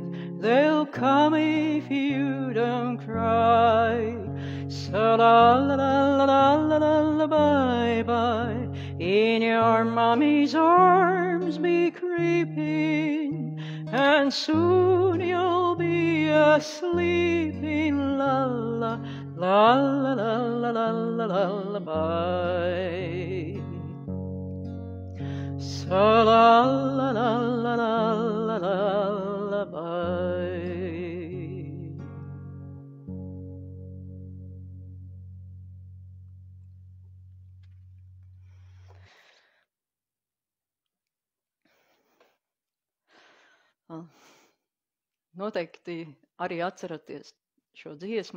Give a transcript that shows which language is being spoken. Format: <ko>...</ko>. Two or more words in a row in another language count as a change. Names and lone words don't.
<en>They'll come if you don't cry. So la la la la la la la la bye bye. In your mommy's arms be creeping, and soon you'll be asleep in la la la la la la la la la bye. So la la la la la la la bye.</en> <lv>Noteikti arī atceraties šo dziesmu.</lv>